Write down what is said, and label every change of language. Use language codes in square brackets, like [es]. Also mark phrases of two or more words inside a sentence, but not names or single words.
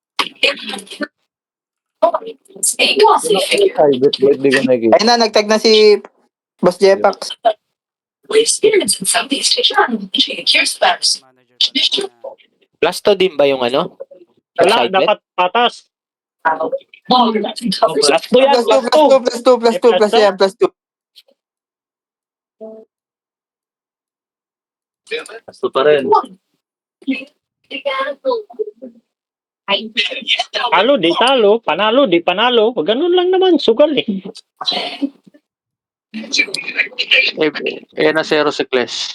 [en] Side bet, [tl] ba't di ko nakikita? Ayun na, nagtag na si Boss Jepax. Manager pala niya. Plus to din ba yung ano? Wala, [en] Side bet? [tl] dapat patas. Plus Plus 2 yan, Plus 2, plus 2. plus 2, plus 2, plus 2, Plus plus two? yan, plus 2. Gusto pa rin. Talo, di talo. Panalo, di panalo. Ganun lang naman, sugal eh. Na zero si Clash.